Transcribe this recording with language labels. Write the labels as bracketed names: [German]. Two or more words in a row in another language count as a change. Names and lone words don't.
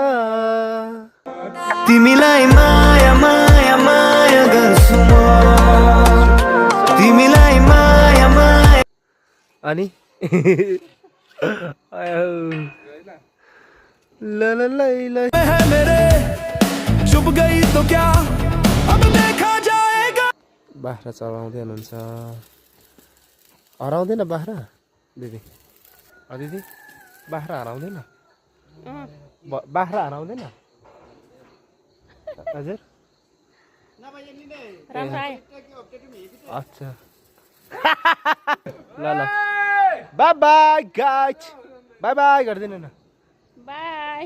[Nepali] तिमीलाई माया माया माया गर्छु म तिमीलाई माया माया अनि ल [Hindi] है मेरे चुप गई तो क्या अब देखा जाएगा [Nepali] बाख्रा चलाउँदै हुनुहुन्छ हराउँदैन बाख्रा दिदी दिदी बाख्रा हराउँदैन बाख्रा हराउँदैन हजुर अच्छा ल [English] bye bye guys bye bye [Nepali] गरिदिनु न